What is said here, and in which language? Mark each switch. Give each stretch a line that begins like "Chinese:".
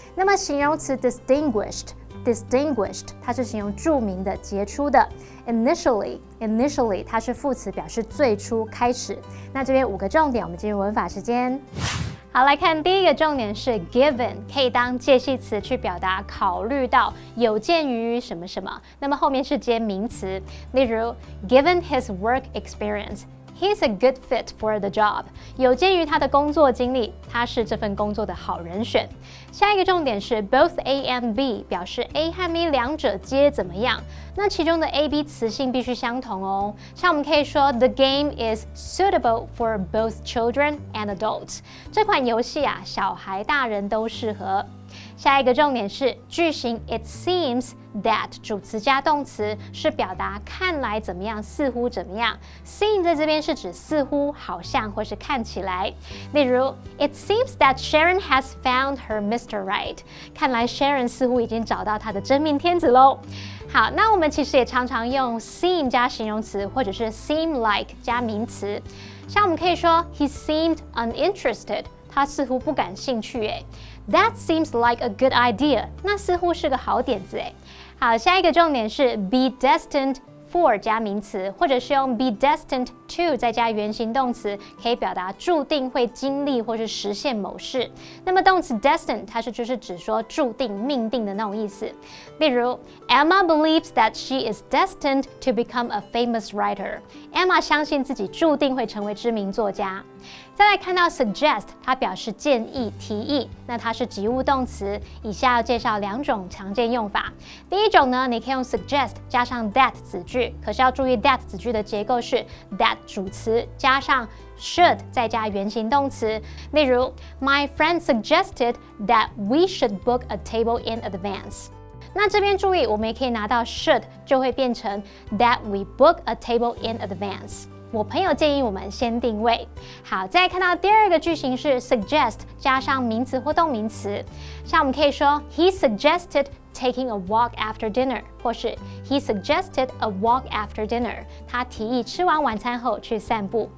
Chinese: 那么形容词 distinguished 它是形容著名的、杰出的。 Initially 它是副词表示最初、开始。那这边5个重点，我们进入文法时间。好，来看第一个重点是 given， 可以当介系词去表达考虑到、有鉴于什么什么。那么后面是接名词，例如
English: given his work experience。He's a good fit for the job.
Chinese: 有鉴于他的工作经历，他是这份工作的好人选。下一个重点是 both A and B， 表示 A 和 B 两者皆怎么样？那其中的 A、B 词性必须相同哦。像我们可以说
English: The game is suitable for both children and adults.
Chinese: 这款游戏小孩、大人都适合。下一个重点是句型 It seems that 主词加动词是表达看来怎么样，似乎怎么样。 seem 在这边是指似乎、好像或是看起来。
English: 例如 It seems that Sharon has found her Mr. Right。
Chinese: 看来 Sharon 似乎已经找到她的真命天子喽。好，那我们其实也常常用 seem 加形容词，或者是 seem like 加名词。像我们可以说
English: He seemed uninterested。
Chinese: 他似乎不感兴趣诶。
English: That seems like a good idea。
Chinese: 那似乎是个好点子诶。好，下一个重点是 be destined for 加名词，或者是用 be destined to 再加原形动词，可以表达注定会经历或是实现某事。那么动词 destined 它就是指说注定、命定的那种意思。
English: 例如 Emma believes that she is destined to become a famous writer。
Chinese: Emma 相信自己注定会成为知名作家。再来看到 suggest， 它表示建议、提议，那它是及物动词。以下要介绍两种常见用法。第一种呢，你可以用 suggest 加上 that 子句，可是要注意 that 子句的结构是 that 主词加上 should 再加原形动词。
English: 例如 My friend suggested that we should book a table in advance。
Chinese: 那这边注意，我们也可以拿到 should 就会变成
English: that we book a table in advance。
Chinese: 我朋友建议我们先定位。好，再看到第二个句型是 suggest 加上名词或动名词，像我们可以说
English: He suggested taking a walk after dinner，
Chinese: 或是
English: He suggested a walk after dinner。
Chinese: 他提议吃完晚餐后去散步。